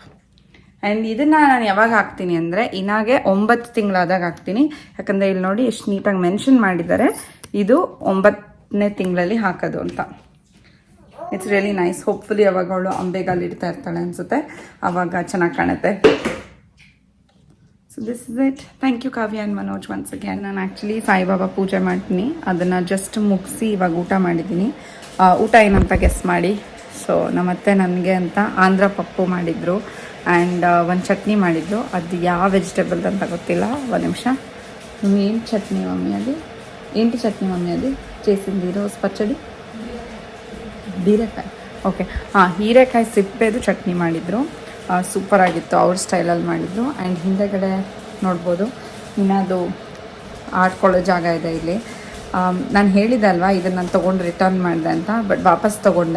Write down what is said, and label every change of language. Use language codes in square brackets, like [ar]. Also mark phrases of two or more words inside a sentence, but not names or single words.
[kn] ಆ್ಯಂಡ್ ಇದನ್ನು ನಾನು ಯಾವಾಗ ಹಾಕ್ತೀನಿ ಅಂದರೆ ಇನ್ನಾಗೆ 9 ತಿಂಗಳಾದಾಗ ಹಾಕ್ತೀನಿ. ಯಾಕಂದರೆ ಇಲ್ಲಿ ನೋಡಿ ಎಷ್ಟು ನೀಟಾಗಿ ಮೆನ್ಷನ್ ಮಾಡಿದ್ದಾರೆ, ಇದು 9ನೇ ತಿಂಗಳಲ್ಲಿ ಹಾಕೋದು ಅಂತ. [en] It's really nice. [kn] ಹೋಪ್ಫುಲಿ ಅವಾಗ ಅವಳು ಅಂಬೆಗಾಲು ಇಡ್ತಾ ಇರ್ತಾಳೆ ಅನಿಸುತ್ತೆ, ಆವಾಗ ಚೆನ್ನಾಗಿ ಕಾಣುತ್ತೆ. [en] So this is it. Thank you Kavya and Manoj once again. [kn] ನಾನು ಆ್ಯಕ್ಚುಲಿ ಸಾಯಿಬಾಬಾ ಪೂಜೆ ಮಾಡ್ತೀನಿ, ಅದನ್ನು ಜಸ್ಟ್ ಮುಗಿಸಿ ಇವಾಗ ಊಟ ಮಾಡಿದ್ದೀನಿ. ಊಟ ಏನಂತ ಗೆಸ್ ಮಾಡಿ. ಸೊ ನಮ್ಮತ್ತೆ ನನಗೆ ಅಂತ ಆಂಧ್ರ ಪಪ್ಪು ಮಾಡಿದರು ಆ್ಯಂಡ್ ಒಂದು ಚಟ್ನಿ ಮಾಡಿದ್ರು. ಅದು ಯಾವ ವೆಜಿಟೇಬಲ್ ಅಂತ ಗೊತ್ತಿಲ್ಲ. ಒಂದು ನಿಮಿಷ. ಏನು ಚಟ್ನಿ ಮಮ್ಮಿ ಅದು? [te] ఏంటి చట్నీ మమ్మీ అది చేసింది రోజు పచ్చడి? [kn] ಹೀರೆಕಾಯಿ. ಓಕೆ, ಹೀರೆಕಾಯಿ ಸಿಪ್ಪೆದು ಚಟ್ನಿ ಮಾಡಿದರು. ಸೂಪರ್ ಆಗಿತ್ತು, ಅವ್ರ ಸ್ಟೈಲಲ್ಲಿ ಮಾಡಿದರು. ಆ್ಯಂಡ್ ಹಿಂದೆಗಡೆ ನೋಡ್ಬೋದು ಇನ್ನದು ಆಡ್ಕೊಳ್ಳೋ ಜಾಗ ಇದೆ ಇಲ್ಲಿ. ನಾನು ಹೇಳಿದೆ ಅಲ್ವಾ, ಇದನ್ನು ನಾನು ತೊಗೊಂಡು ರಿಟರ್ನ್ ಮಾಡಿದೆ ಅಂತ, ಬಟ್ ವಾಪಸ್ ತೊಗೊಂಡೆ.